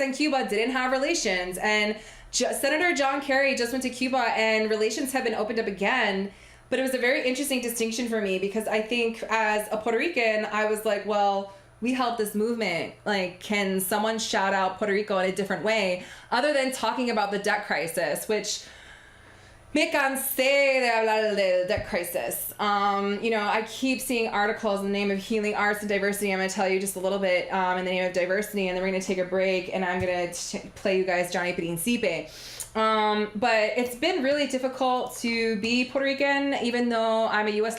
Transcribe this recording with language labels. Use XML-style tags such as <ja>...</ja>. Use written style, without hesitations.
<en>and Cuba didn't have relations. And Senator John Kerry just went to Cuba and relations have been opened up again. But it was a very interesting distinction for me because I think as a Puerto Rican, I was like, well, we helped this movement. Like, can someone shout out Puerto Rico in a different way other than talking about the debt crisis, which</en> <es>Me cansé de hablar del</es> <en>debt crisis. I keep seeing articles in the name of healing arts and diversity. I'm going to tell you just a little bit in the name of diversity, and then we're going to take a break, and I'm going to play you guys Johnny Principe. But it's been really difficult to be Puerto Rican, even though I'm a U.S.</en>